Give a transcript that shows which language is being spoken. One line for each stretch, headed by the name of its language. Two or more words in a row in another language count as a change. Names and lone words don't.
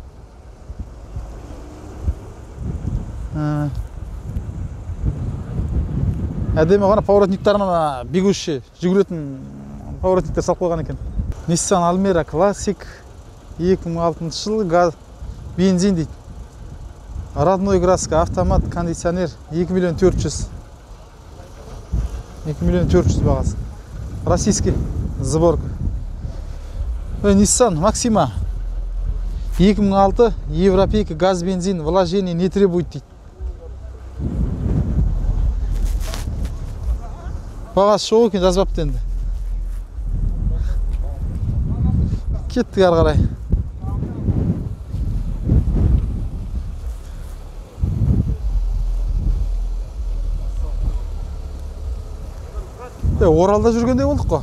Kazakh: Әдемі ғана поворотниктарына бегущий жүгіретін поворотниктер салып қойған екен. Nissan Almera Classic 2006 жылы газ бензин дейді.
Russian: Родной краска, автомат, кондиционер 2.400.000.
Kazakh: 2.400.000 бағасы.
Russian: Российский сборка. Nissan Maxima 2006 европейка газ бензин, вложение не требует дейді.
Kazakh: Бағасы шоу екен жазбапты енді. Кеттік ары қарай. Оралда жүргенде болдық қой.